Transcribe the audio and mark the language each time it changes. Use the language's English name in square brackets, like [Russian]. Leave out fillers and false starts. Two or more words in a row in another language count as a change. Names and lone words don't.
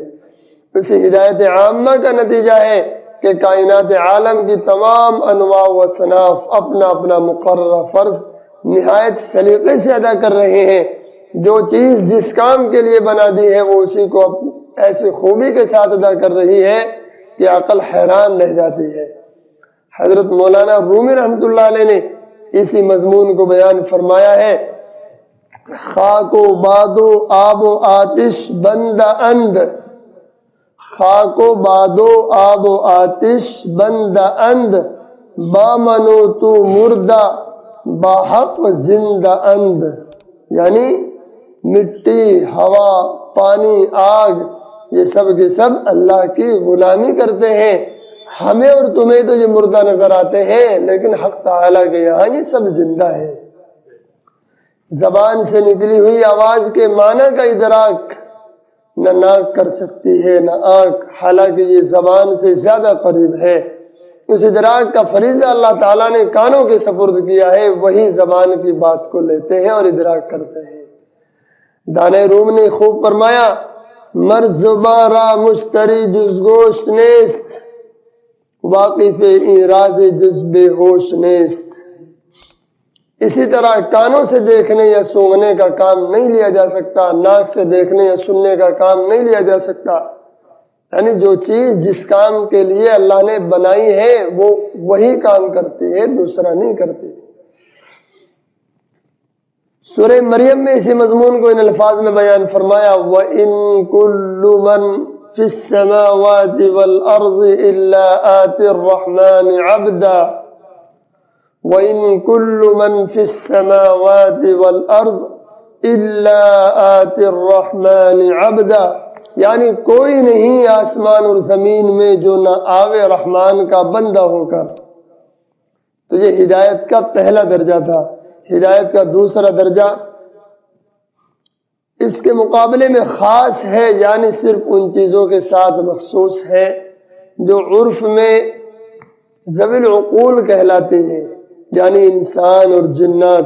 [Urdu] اس ہدایت عامہ کا نتیجہ ہے کہ کائنات عالم کی تمام انواع و اصناف اپنا اپنا مقررہ فرض نہایت سلیقے سے ادا کر رہے ہیں۔ جو چیز جس کام کے لیے بنا دی ہے وہ اسی کو ایسی خوبی کے ساتھ ادا کر رہی ہے کہ عقل حیران رہ جاتی ہے۔ حضرت مولانا رومی رحمۃ اللہ علیہ نے اسی مضمون کو بیان فرمایا ہے، [Persian] خاک و باد و آب و آتش بندہ اند، خاک و باد و آب و آتش بندہ اند، با منو تو مردہ با حق زندہ اند، [Urdu] یعنی مٹی، ہوا، پانی، آگ، یہ سب کے سب اللہ کی غلامی کرتے ہیں۔ ہمیں اور تمہیں تو یہ مردہ نظر آتے ہیں، لیکن حق تعالیٰ کے یہاں یہ سب زندہ ہے۔ زبان سے نکلی ہوئی آواز کے معنی کا ادراک نہ ناک کر سکتی ہے نہ آنکھ، حالانکہ یہ زبان سے زیادہ قریب ہے۔ اس ادراک کا فریضہ اللہ تعالیٰ نے کانوں کے سپرد کیا ہے، وہی زبان کی بات کو لیتے ہیں اور ادراک کرتے ہیں۔ دانۂ روم نے خوب فرمایا، [Persian] مرز بارا مشتری جز گوشت نیست، واقف این راز جز بے ہوش نیست۔ [Urdu] اسی طرح کانوں سے دیکھنے یا سونگھنے کا کام نہیں لیا جا سکتا، ناک سے دیکھنے یا سننے کا کام نہیں لیا جا سکتا، یعنی جو چیز جس کام کے لیے اللہ نے بنائی ہے وہ وہی کام کرتی ہے، دوسرا نہیں کرتی۔ سورہ مریم میں اسی مضمون کو ان الفاظ میں بیان فرمایا، [Arabic] وَإِن كُلُّ مَن فِي السَّمَاوَاتِ وَالْأَرْضِ إِلَّا آتِ الرَّحْمَنِ عَبْدًا، وَإِن كُلُّ مَن فِي السَّمَاوَاتِ وَالْأَرْضِ إِلَّا آتِ الرَّحْمَنِ عَبْدًا، [Urdu] یعنی کوئی نہیں آسمان اور زمین میں جو نہ آوے رحمان کا بندہ ہو کر۔ تو یہ ہدایت کا پہلا درجہ تھا۔ ہدایت کا دوسرا درجہ اس کے مقابلے میں خاص ہے، یعنی صرف ان چیزوں کے ساتھ مخصوص ہے جو عرف میں ذوی العقول کہلاتے ہیں، یعنی انسان اور جنات۔